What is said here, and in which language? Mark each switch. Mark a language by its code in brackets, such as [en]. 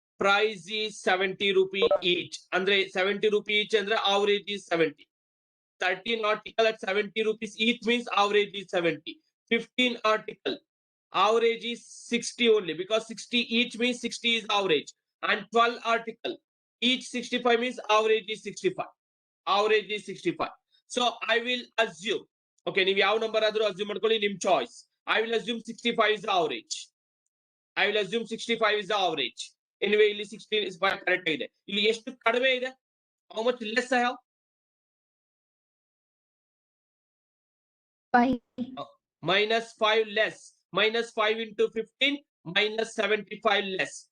[en] Price is 70 rupee each. Andre 70 rupee each andre average is 70. 13 article at 70 rupees each means average is 70. 15 article average is 60 only, because 60 each means 60 is average. And 12 article each 65 means average is 65. Average is 65. So I will assume, okay, [kn] ನೀವು ಯಾವ number ಆದ್ರೂ assume ಮಾಡ್ಕೊಳ್ಳಿ, ನಿಮ್ choice. [en] I will assume 65 is the average. I will assume 65 is the average. Anyway, ಇಲ್ಲಿ 16 is correct ಇದೆ. [kn] ಇಲ್ಲಿ ಎಷ್ಟು ಕಡಿಮೆ ಇದೆ? [en] How much less I have? 5. Minus 5 less. Minus 5 into 15 minus 75 less.